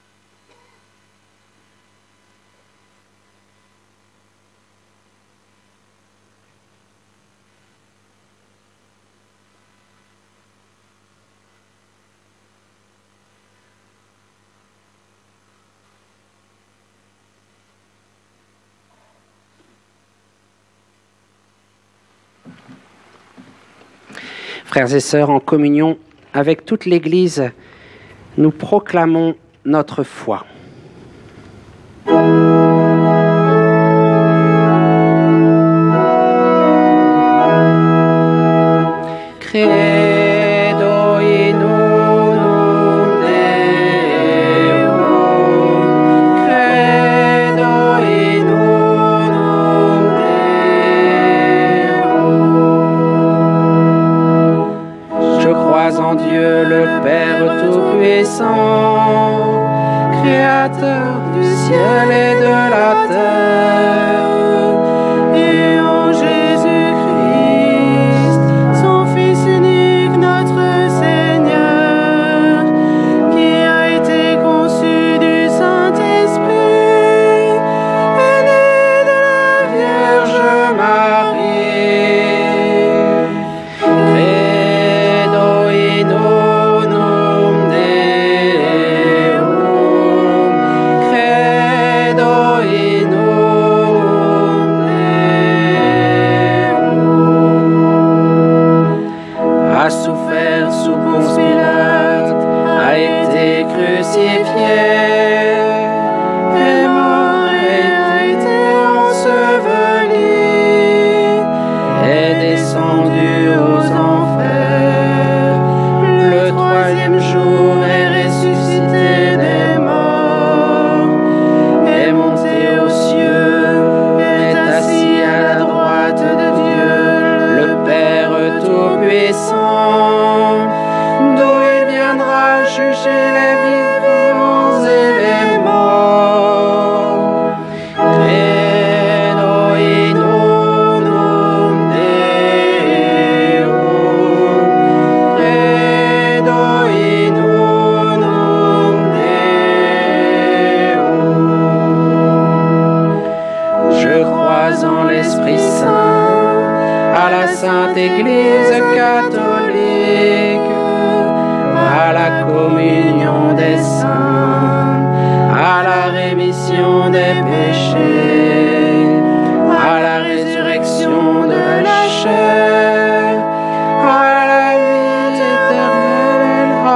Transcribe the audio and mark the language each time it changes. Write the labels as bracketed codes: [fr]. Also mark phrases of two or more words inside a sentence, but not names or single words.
[fr] Frères et sœurs, en communion avec toute l'Église, nous proclamons notre foi. [la] Credo in unum Deum, credo in unum Deum. [fr] Je crois en Dieu le Père Tout-Puissant, Créateur du ciel et de la terre, et en Jésus-Christ, son Fils unique, notre Seigneur, qui a été conçu du Saint-Esprit, est né de la Vierge Marie. [la] Credo in unum Deum, credo in unum Deum. [fr] A souffert sous Ponce Pilate, a été crucifié, est mort et a été enseveli, est descendu aux enfers, le troisième jour est ressuscité des morts, est monté aux cieux, est assis à la droite de Dieu, le Père Tout-Puissant, d'où il viendra juger les vivants et les morts. [la] Credo in unum Deum, credo in unum Deum. [fr] Je crois en l'Esprit Saint, à la Sainte Église catholique, à la communion des saints, à la rémission des péchés, à la résurrection de la chair, à la vie éternelle.